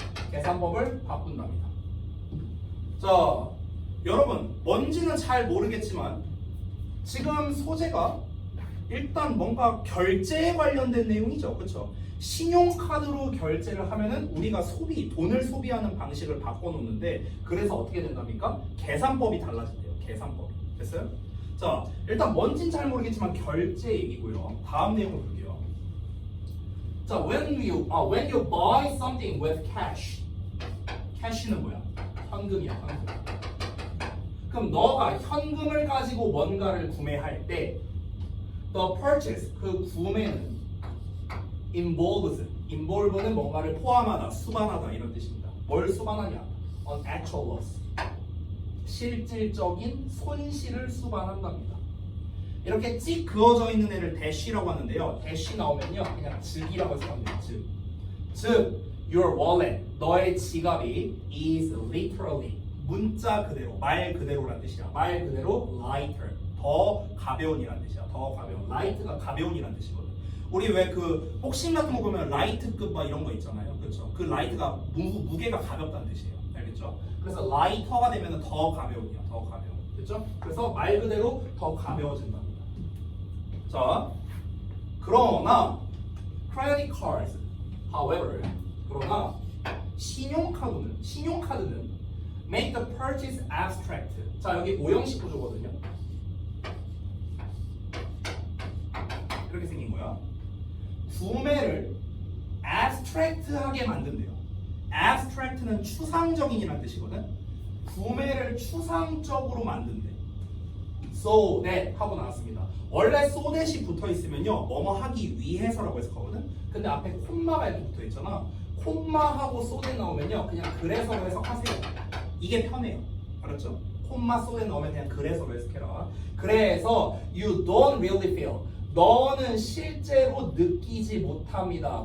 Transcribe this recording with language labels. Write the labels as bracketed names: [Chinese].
[Korean] 계산법을 바꾼답니다. 자, 여러분 뭔지는 잘 모르겠지만 지금 소재가 일단 뭔가 결제에 관련된 내용이죠. 그렇죠? 신용카드로 결제를 하면은 우리가 돈을 소비하는 방식을 바꿔놓는데 그래서 어떻게 된답니까? 계산법이 달라진대요. 계산법이. 됐어요? 자, 일단 뭔진 잘 모르겠지만 결제 얘기고요. 다음 내용을 볼게요. [English] 자, when you buy something with cash. [Korean] cash는 뭐야? 현금이야, 현금. 그럼 너가 현금을 가지고 뭔가를 구매할 때 [English] the purchase, [Korean] 그 구매는 involve는 뭔가를 포함하다, 수반하다 이런 뜻입니다. 뭘 수반하냐? [English] an actual loss. [Korean] 실질적인 손실을 수반한답니다. 이렇게 찍 그어져 있는 애를 대쉬라고 하는데요. 대쉬 나오면요, 그냥 즉이라고 해석하면 돼요. 즉, [English] your wallet, [Korean] 너의 지갑이 [English] is literally [Korean] 문자 그대로, 말 그대로란 뜻이야. 말 그대로 lighter, 더 가벼운이란 뜻이야. 더 가벼운. light가 가벼운이란 뜻이거든. 우리 왜 그 복싱 같은 거 보면 라이트급 막 이런 거 있잖아요. 그렇죠? 그 라이트가 무게가 가볍다는 뜻이에요. 알겠죠? 그래서 라이터가 되면 더 가벼운이야. 더 가벼운. 그렇죠? 그래서 말 그대로 더 가벼워진답니다. 자, 그러나 [English] credit cards, however, [Korean] 그러나 신용카드는 [English] make the purchase abstract. [Korean] 자, 여기 오형식 구조거든요. 이렇게 생긴 거야. 구매를 abstract하게 만든대요. abstract는 추상적인이라는 뜻이거든. 구매를 추상적으로 만든대. so that 하고 나왔습니다. 원래 so that이 붙어 있으면요, 뭐뭐 하기 위해서라고 해석하거든. 근데 앞에 콤마가 이렇게 붙어 있잖아. 콤마하고 so that 나오면요, 그냥 그래서로 해석하세요. 이게 편해요. 알았죠? 콤마 so that 나오면 그냥 그래서로 해석해라. 그래서 [English] you don't really feel. [Korean] 너는 실제로 느끼지 못합니다.